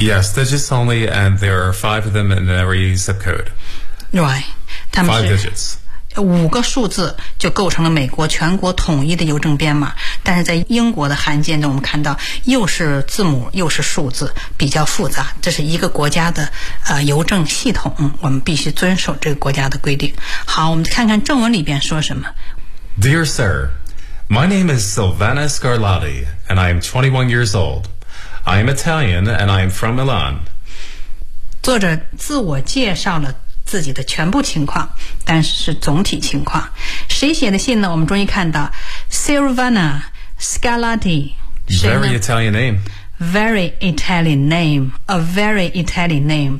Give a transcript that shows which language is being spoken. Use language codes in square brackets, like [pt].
[en] Yes, digits only, and there are 5 of them in every zip code. Right. 5 digits. [zh] 5个数字就构成了美国全国统一的邮政编码，但是在英国的函件中我们看到又是字母又是数字，比较复杂。这是一个国家的邮政系统，我们必须遵守这个国家的规定。好，我们看看正文里边说什么。 [en] Dear sir, my name is Silvana Scarlatti, and I am 21 years old. I am Italian, and I am from Milan. [zh] 作者自我介绍了自己的全部情况，但是是总体情况。谁写的信呢？我们终于看到 Silvana Scarlatti. [en] Very Italian name. Very Italian name. A very Italian name.